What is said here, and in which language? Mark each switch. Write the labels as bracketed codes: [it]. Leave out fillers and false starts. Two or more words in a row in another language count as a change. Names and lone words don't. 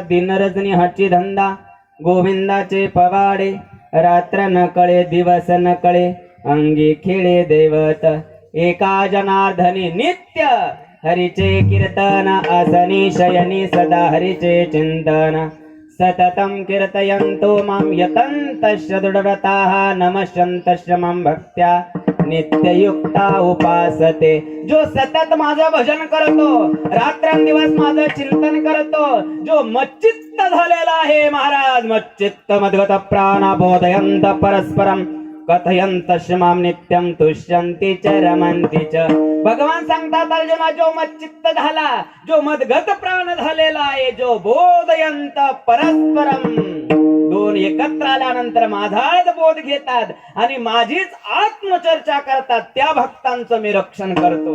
[mr] दिन रजनी हाची धंदा गोविंदाचे पवाडे. रात्र न कळे दिवस न कळे अंगी खेळे दैवत. एका जनार्दनी नित्य हरीचे कीर्तन असनी शयनी सदा हरीचे चिंतन. [sa] सततं कीर्तयन्तो मां यतन्तश्च दृढव्रताः नमस्यन्तश्च मां भक्त्या नित्ययुक्ता उपासते. [mr] जो सतत माझं भजन करतो, रात्रंदिवस माझं चिंतन करतो, जो मच्चित्त झालेला आहे महाराज. [sa] मच्चित्त मद्गत प्राण बोधयंत परस्परम कथयंत मां नित्यं तुष्यन्ति च रमन्ति च. [mr] भगवान सांगतात अर्जुना, जो मच्चित्त झाला, जो [sa] मदगत प्राण [mr] झालेला आहे, जो [sa] बोधयंत परस्परम, [mr] दोन एकत्र आल्यानंतर माझाच बोध घेतात आणि माझीच आत्मचर्चा करतात, त्या भक्तांचं मी रक्षण करतो.